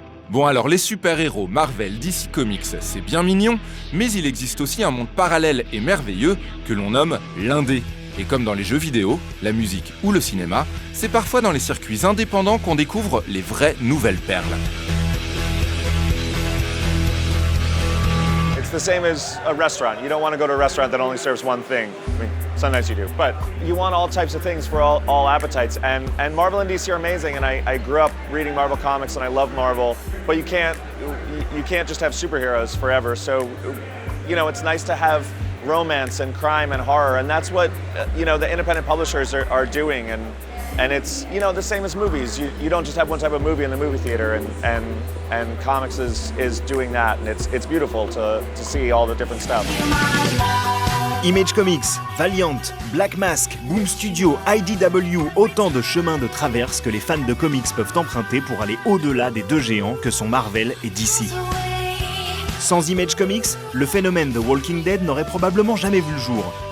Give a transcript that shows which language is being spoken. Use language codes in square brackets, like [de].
[fr] Bon alors les super-héros Marvel, DC Comics, c'est bien mignon, mais il existe aussi un monde parallèle et merveilleux que l'on nomme l'indé. Et comme dans les jeux vidéo, la musique ou le cinéma, c'est parfois dans les circuits indépendants qu'on découvre les vraies nouvelles perles. [en] It's the same as a restaurant. You don't want to go to a restaurant that only serves one thing. I mean, sometimes you do, but you want all types of things for all appetites. And Marvel and DC are amazing, and I grew up reading Marvel comics, and I love Marvel. But you can't just have superheroes forever. So, you know, it's nice to have romance and crime and horror, and that's what you know the independent publishers are doing. And it's, you know, the same as movies. You don't just have one type of movie in the movie theater, and comics is doing that, and it's beautiful to see all the different stuff. [fr] Image Comics, Valiant, Black Mask, Boom Studio, IDW, autant de chemins de traverse que les fans de comics peuvent emprunter pour aller au-delà des deux géants que sont Marvel et DC. Sans Image Comics, le phénomène de Walking Dead n'aurait probablement jamais vu le jour.